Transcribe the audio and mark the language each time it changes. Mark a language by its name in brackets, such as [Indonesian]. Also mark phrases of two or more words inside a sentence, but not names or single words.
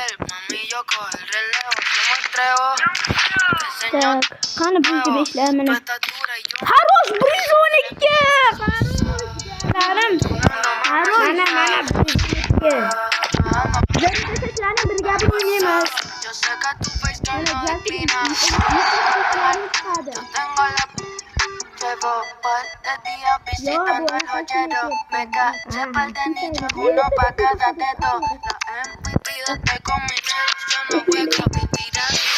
[Uzbek] Tak, qani buncha beshlar mana. Xarosh 112. Xarosh. Mana 112. Sizlarning bir gapi o'ynaymiz. [Spanish] Llevo par de días visitando el joyero. Me caché par de niños, uno pa' cada dedo. La MVP de este comité, yo no juego ni tirar.